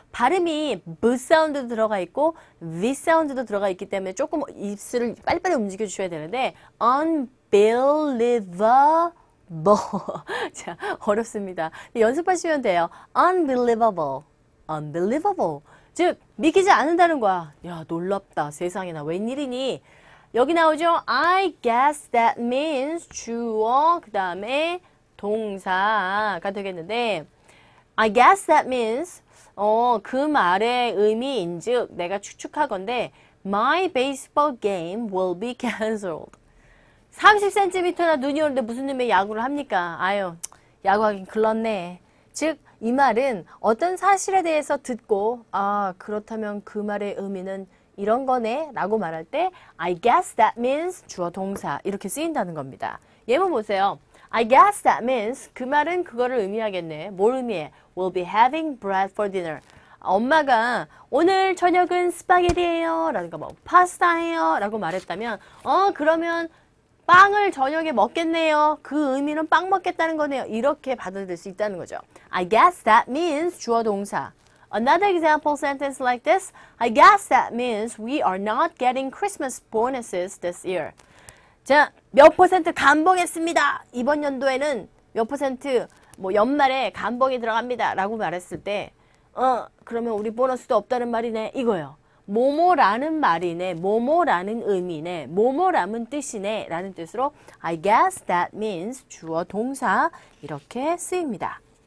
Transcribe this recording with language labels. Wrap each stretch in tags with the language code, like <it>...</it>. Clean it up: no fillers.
<ko>발음이 b 사운드도 들어가 있고 v 사운드도 들어가 있기 때문에 조금 입술을 빨리빨리 움직여 주셔야 되는데 unbelievable 자, 어렵습니다. 연습하시면 돼요. unbelievable, unbelievable 즉 믿기지 않는다는 거야. 야, 놀랍다. 세상에나 웬일이니? 여기 나오죠.</ko> <en>I guess that means</en> <ko>주어 그 다음에 동사가 되겠는데</ko> <en>I guess that means</en> <ko>그 말의 의미인즉 내가 추측하건대</ko> <en>My baseball game will be cancelled.</en> <ko>30cm나 눈이 오는데 무슨 놈의 야구를 합니까? 아유, 야구하긴 글렀네. 즉, 이 말은 어떤 사실에 대해서 듣고 그렇다면 그 말의 의미는 이런 거네 라고 말할 때</ko> <en>I guess that means</en> <ko>주어 동사 이렇게 쓰인다는 겁니다. 예문 보세요.</ko> <en>I guess that means</en> <ko>그 말은 그거를 의미하겠네. 뭘 의미해?</ko> <en>We'll be having bread for dinner.</en> <ko>엄마가 오늘 저녁은 스파게티예요 라든가 뭐 파스타예요 라고 말했다면 그러면 빵을 저녁에 먹겠네요. 그 의미는 빵 먹겠다는 거네요. 이렇게 받아들일 수 있다는 거죠.</ko> <en>I guess that means</en> <ko>주어 동사.</ko> <en>Another example sentence like this. I guess that means we are not getting Christmas bonuses this year.</en> <ko>자, 몇 퍼센트 감봉했습니다. 이번 연도에는 몇 퍼센트 뭐 연말에 감봉이 들어갑니다. 라고 말했을 때 그러면 우리 보너스도 없다는 말이네. 이거요. 뭐뭐라는 말이네, 뭐뭐라는 의미네, 뭐뭐라는 뜻이네 라는 뜻으로</ko> <en>I guess that means</en> <ko>주어 동사 이렇게 쓰입니다.</ko>